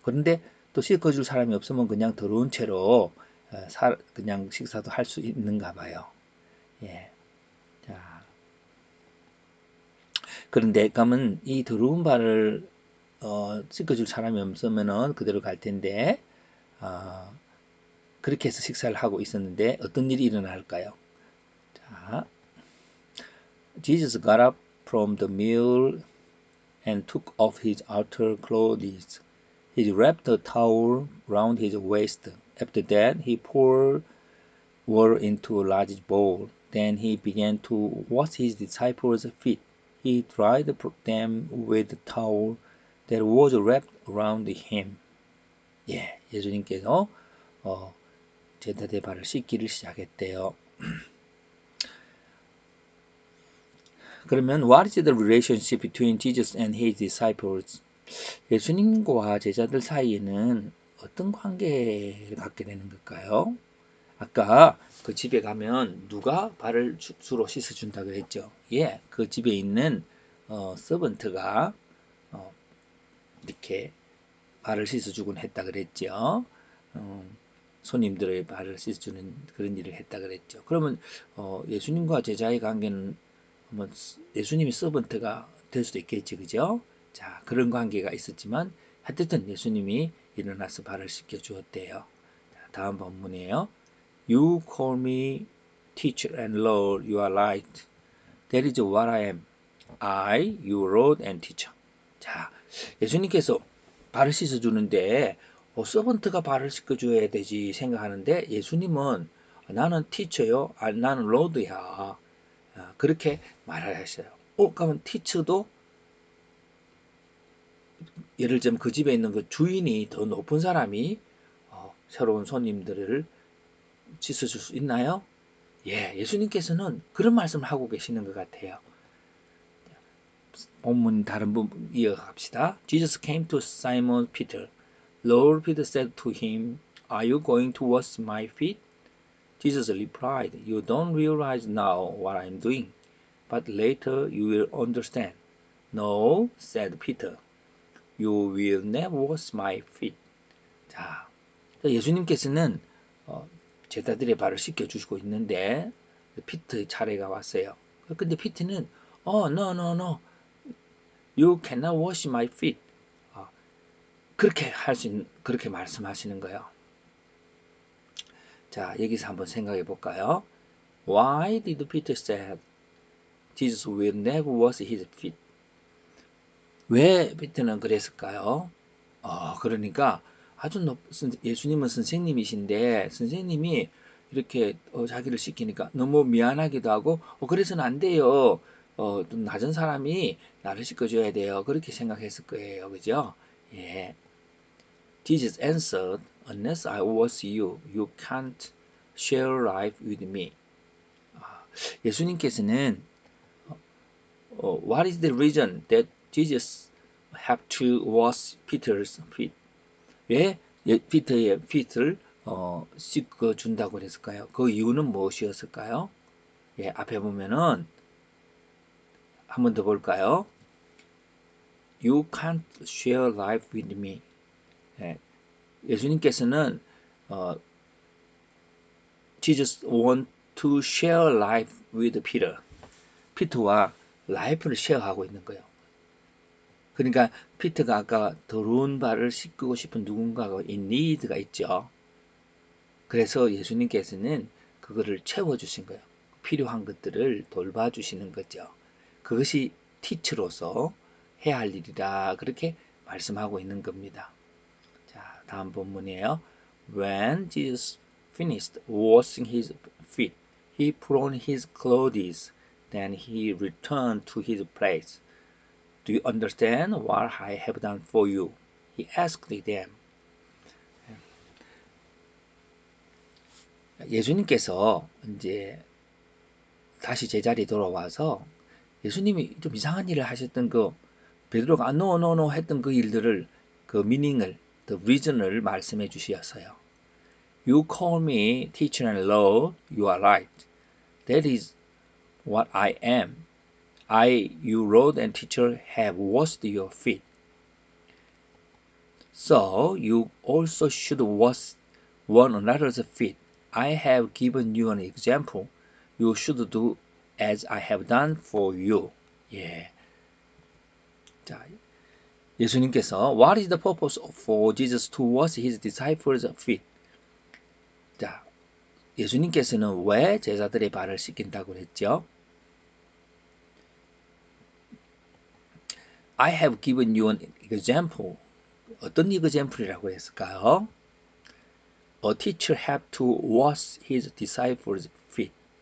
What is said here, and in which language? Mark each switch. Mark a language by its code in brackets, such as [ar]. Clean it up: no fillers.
[ko] 그런데 또 씻어줄 사람이 없으면 그냥 더러운 채로 그냥 식사도 할 수 있는가 봐요. 예. 자, 그런데 그러면 이 더러운 발을 씻어줄 사람이 없으면은 그대로 갈 텐데 그렇게 해서 식사를 하고 있었는데 어떤 일이 일어날까요? 자, [en] Jesus got up from the meal and took off his outer clothes. He wrapped a towel round his waist. After that, he poured water into a large bowl. Then he began to wash his disciples' feet. He dried them with the towel that was wrapped around him. [ko] 예, 예수님께서 제자들의 발을 씻기를 시작했대요. 그러면 [en] what is the relationship between Jesus and his disciples? [ko] 예수님과 제자들 사이에는 어떤 관계를 갖게 되는 걸까요? 아까 그 집에 가면 누가 발을 주로 씻어준다 그랬죠? 예, 그 집에 있는 서번트가 이렇게 발을 씻어주곤 했다 그랬죠. 손님들의 발을 씻어주는 그런 일을 했다 그랬죠. 그러면 예수님과 제자의 관계는 뭐 예수님이 서번트가 될 수도 있겠지, 그죠? 자, 그런 관계가 있었지만 하여튼 예수님이 일어나서 발을 씻겨 주었대요. 자, 다음 본문이에요. [en] You call me teacher and Lord, you are right. That is what I am. I, your Lord and teacher. [ko] 자, 예수님께서 발을 씻어주는데 서번트가 발을 씻어줘야 되지 생각하는데 예수님은 나는 티처요, 나는 로드야. 그렇게 말을 했어요. 그러면 티처도 예를 들면 그 집에 있는 그 주인이 더 높은 사람이 새로운 손님들을 씻어줄 수 있나요? 예, 예수님께서는 그런 말씀을 하고 계시는 것 같아요. 본문 다른 부분 이어갑시다. [en] Jesus came to Simon Peter. Lord, Peter said to him, Are you going to wash my feet? Jesus replied, You don't realize now what I'm doing, but later you will understand. No, said Peter. You will never wash my feet. [ko] 자, 예수님께서는 제자들의 발을 씻겨주시고 있는데 피트 차례가 왔어요. 근데 피트는 [en] no, no, no, you cannot wash my feet. [ko] 그렇게 그렇게 말씀하시는 거예요. 자, 여기서 한번 생각해 볼까요? [en] Why did Peter say Jesus will never wash his feet? [ko] 왜 피터는 그랬을까요? 그러니까 예수님은 선생님이신데 선생님이 이렇게 자기를 시키니까 너무 미안하기도 하고 그래서는 안 돼요. 좀 낮은 사람이 나를 씻겨줘야 돼요. 그렇게 생각했을 거예요. 그죠? 예. [en] Jesus answered, Unless I was you, you can't share life with me. [ko] 예수님께서는 [en] What is the reason that Jesus have to wash Peter's feet? [ko] 왜 피터의 feet를 씻어 준다고 그랬을까요? 그 이유는 무엇이었을까요? 예, 앞에 보면은 한 번 더 볼까요? [en] You can't share life with me. [ko] 예, 예수님께서는 [en] Jesus want to share life with Peter. [ko] 피터와 라이프를 쉐어하고 있는 거예요. 그러니까 피터가 아까 더러운 발을 씻고 싶은 누군가가 [en] in need [ko] 가 있죠. 그래서 예수님께서는 그거를 채워주신 거예요. 필요한 것들을 돌봐주시는 거죠. 그것이 티처로서 해야 할 일이라 그렇게 말씀하고 있는 겁니다. 자, 다음 본문이에요. [en] When Jesus finished washing his feet, he put on his clothes. Then he returned to his place. Do you understand what I have done for you? He asked them. [ko] 예수님께서 이제 다시 제자리에 돌아와서 예수님이 좀 이상한 일을 하셨던 그 베드로가 [en] no, no, no [ko] 했던 그 일들을 그 미닝을 [en] the reason [ko] 을 말씀해 주셨어요. [en] You call me teacher and Lord, you are right. That is what I am. You Lord and teacher, have washed your feet. So you also should wash one another's feet. I have given you an example. You should do as I have done for you. [ko] 예. 자, 예수님께서 [en] What is the purpose for Jesus to wash his disciples' feet? [ko] 자, 예수님께서는 왜 제자들의 발을 씻긴다고 했죠? [en] I have given you an example. [ko] 어떤 example이라고 했을까요? [en] A teacher have to wash his disciples' feet.